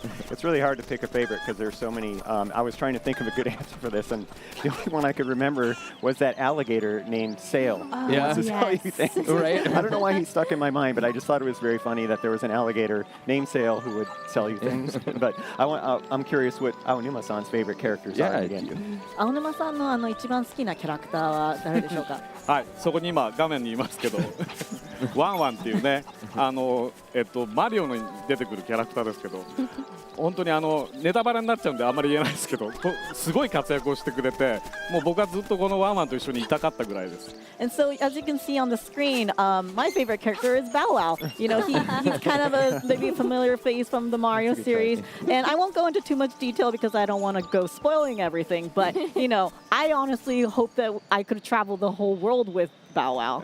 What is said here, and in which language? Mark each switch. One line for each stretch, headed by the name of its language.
English: It's really hard to pick a favorite because there's so many. I was trying to think of a good answer for this, and the only one I could remember was that alligator named Sail. Oh, yeah, Tell you things. Right. I don't know why he stuck in my mind, but I just thought it was very funny that there was an alligator named Sail who would sell you things. But I'm curious what Aonuma-san's favorite characters are again.
Japanese: 青沼さんの一番好きなキャラクターは誰でしょうか？はい、そこに今画面にいますけどワンワンっていうねマリオに出てくるキャラクターですけど本当にネタバレになっちゃうんであんまり言えないですけどすごい活躍をしてくれてもう僕はずっとこのワンワンと一緒にいたかったぐらいです。
English: And so, as you can see on the screen, my favorite character is Bow Wow. You know, he's kind of maybe a familiar face from the Mario series. And I won't go into too much detail because I don't want to go spoiling everything. But, you know, I honestly hope that I could travel the whole world with Bow Wow.